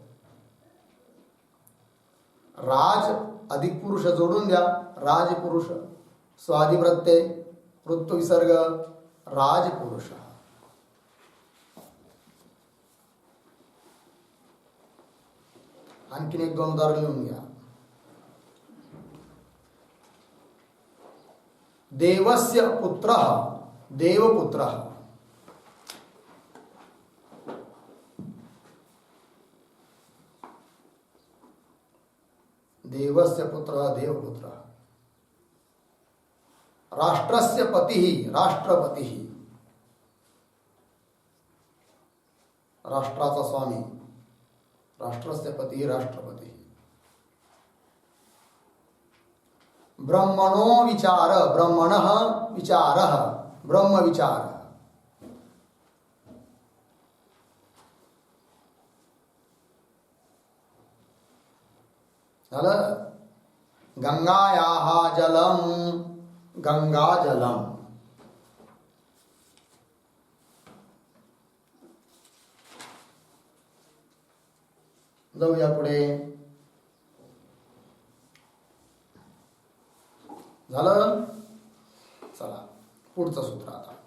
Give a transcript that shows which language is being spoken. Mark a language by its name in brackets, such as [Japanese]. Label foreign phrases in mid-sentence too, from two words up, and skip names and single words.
[Marathi] राज अधिक पुरुष जोडून द्या. [Sanskrit] राज पुरुष. स्वादि प्रत्यय ऋत्व विसर्ग राज पुरुष. [Marathi] आणखीन एक दोन उदाहरण लिहून घ्या. [Sanskrit] देवस्य पुत्रः देवपुत्रः. देवस्य पुत्रः देवपुत्रः. राष्ट्रस्य पतिः राष्ट्रपतिः. [Marathi] राष्ट्राचा स्वामी. [Sanskrit] राष्ट्रस्य पतिः राष्ट्रपतिः. ब्रह्मणो विचार ब्रह्मणः विचारः ब्रह्म विचार. [Marathi] झालं. [Sanskrit] गंगायाः जलम गंगा जलम. [Marathi] जाऊया पुढे. झालं. चला पुढचं सूत्र आता.